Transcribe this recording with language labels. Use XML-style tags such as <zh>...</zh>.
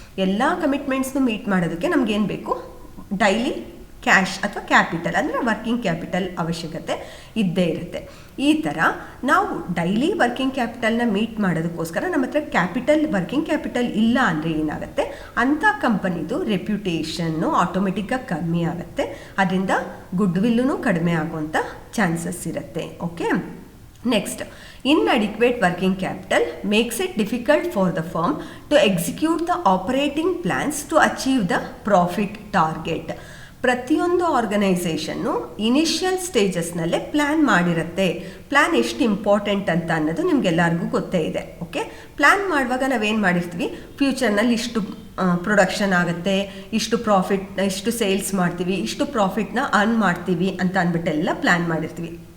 <kn>ಎಲ್ಲ ಕಮಿಟ್ಮೆಂಟ್ಸ್ನು ಮೀಟ್ ಮಾಡೋದಕ್ಕೆ ನಮಗೇನು ಬೇಕು? ಡೈಲಿ ಕ್ಯಾಶ್ ಅಥವಾ ಕ್ಯಾಪಿಟಲ್ ಅಂದರೆ ವರ್ಕಿಂಗ್ ಕ್ಯಾಪಿಟಲ್ ಅವಶ್ಯಕತೆ ಇದ್ದೇ ಇರುತ್ತೆ. ಈ ಥರ ನಾವು ಡೈಲಿ ವರ್ಕಿಂಗ್ ಕ್ಯಾಪಿಟಲ್ನ ಮೀಟ್ ಮಾಡೋದಕ್ಕೋಸ್ಕರ ನಮ್ಮ ಹತ್ರ ವರ್ಕಿಂಗ್ ಕ್ಯಾಪಿಟಲ್ ಇಲ್ಲ ಅಂದರೆ ಏನಾಗುತ್ತೆ? ಅಂಥ ಕಂಪನಿದು ರೆಪ್ಯುಟೇಷನ್ನು ಆಟೋಮೆಟಿಕ್ಕಾಗಿ ಕಮ್ಮಿ ಆಗುತ್ತೆ. ಅದರಿಂದ ಗುಡ್ ವಿಲ್ಲೂ ಕಡಿಮೆ ಆಗುವಂಥ ಚಾನ್ಸಸ್ ಇರುತ್ತೆ. Okay, next,</kn> <en>inadequate working capital makes it difficult for the firm to execute the operating plans to achieve the profit target.</en> <kn>ಪ್ರತಿಯೊಂದು ಆರ್ಗನೈಸೇಷನ್ನು ಇನಿಷಿಯಲ್ ಸ್ಟೇಜಸ್ನಲ್ಲೇ ಪ್ಲ್ಯಾನ್ ಮಾಡಿರುತ್ತೆ. ಪ್ಲ್ಯಾನ್ ಎಷ್ಟು ಇಂಪಾರ್ಟೆಂಟ್ ಅಂತ ಅನ್ನೋದು ನಿಮಗೆಲ್ಲರಿಗೂ ಗೊತ್ತೇ ಇದೆ. ಓಕೆ, ಪ್ಲ್ಯಾನ್ ಮಾಡುವಾಗ ನಾವೇನು ಮಾಡಿರ್ತೀವಿ? ಫ್ಯೂಚರ್ನಲ್ಲಿ ಇಷ್ಟು ಪ್ರೊಡಕ್ಷನ್ ಆಗುತ್ತೆ, ಇಷ್ಟು ಪ್ರಾಫಿಟ್, ಇಷ್ಟು ಸೇಲ್ಸ್ ಮಾಡ್ತೀವಿ, ಇಷ್ಟು ಪ್ರಾಫಿಟ್ನ ಅರ್ನ್ ಮಾಡ್ತೀವಿ ಅಂತ ಅಂದ್ಬಿಟ್ಟೆಲ್ಲ ಪ್ಲ್ಯಾನ್ ಮಾಡಿರ್ತೀವಿ.</kn>